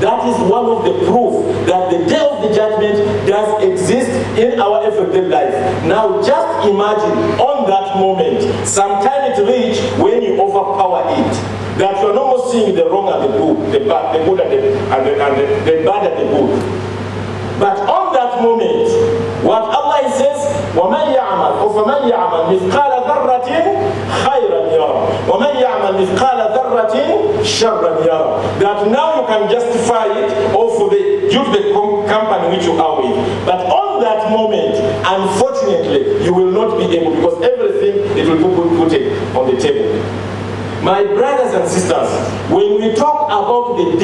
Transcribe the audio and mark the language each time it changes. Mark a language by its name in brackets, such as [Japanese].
[English] That is one of the proof that the day of the judgment does exist in our everyday life. Now just imagine on that moment, sometime it reach when you overpower it, that you are no more seeing the wrong and the good, the bad, the good and the bad and the good. But on that moment, what Allah says, [Arabic] وَمَنْ يَعْمَلْ فَمَنْ يَعْمَلْ مِثْقَالَ ذَرَّةٍ خَيْرًا يَرَى وَمَنْ يَعْمَلْ مِثْقَالَ ذَرَّةٍ شَرًّا يَرَى. [English] That now you can justify it or for the company which you are with. But on that moment, unfortunately, you will not be able, because everything it will be put on the table. My brothers and sisters, when we talk about the